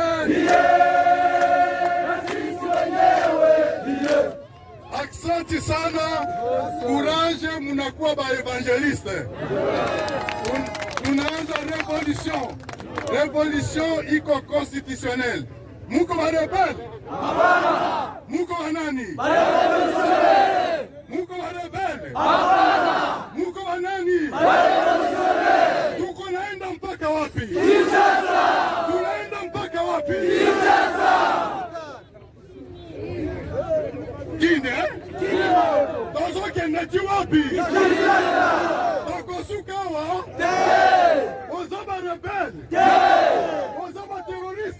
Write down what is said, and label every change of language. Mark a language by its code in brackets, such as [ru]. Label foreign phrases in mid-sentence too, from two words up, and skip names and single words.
[sw] Asante sana, courage, munakuwa ba evangeliste. Tunaanza revolution. Revolution iko constitutionnelle. Muko ba rebelle? Hapana. Muko ba nani? Ba revolutionnaire. Muko ba rebelle? Hapana. Muko ba nani? Ba revolutionnaire. Tuko naenda mpaka wapi? Kinshasa. Tunaenda mpaka wapi? Kinshasa. Kine? [ln] Tozo kende wapi? Toko sukawa? Ozaba rebelle? Ozaba terroriste?